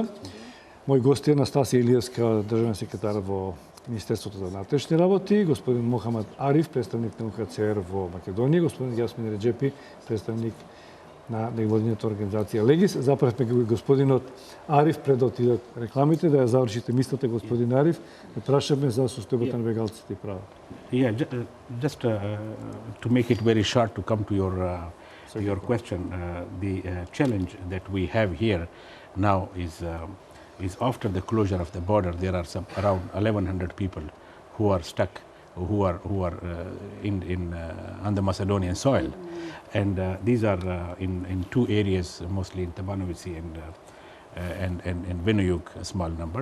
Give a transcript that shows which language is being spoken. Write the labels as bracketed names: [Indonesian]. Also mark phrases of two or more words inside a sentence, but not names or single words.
[Macedonian] Мој гост е Настасија Илиевска, државен секретар во Министерството за внатрешни работи, господин Мохамед Ариф, представник на УНХЦР во Македонија, господин Јасмин Реджепи, представник на невладината организација Легис. Запрашме господинот Ариф пред да отидат рекламите, да ја завршите мислата, господин Ариф. Да прашаме за состојбата на бегалците и права. [English] Yeah, just to make it very short to come to your question, the challenge that we have here now is after the closure of the border, there are around 1,100 people who are stuck, who are on the Macedonian soil, and these are in two areas, mostly in Tabanovici and Vinojug, a small number.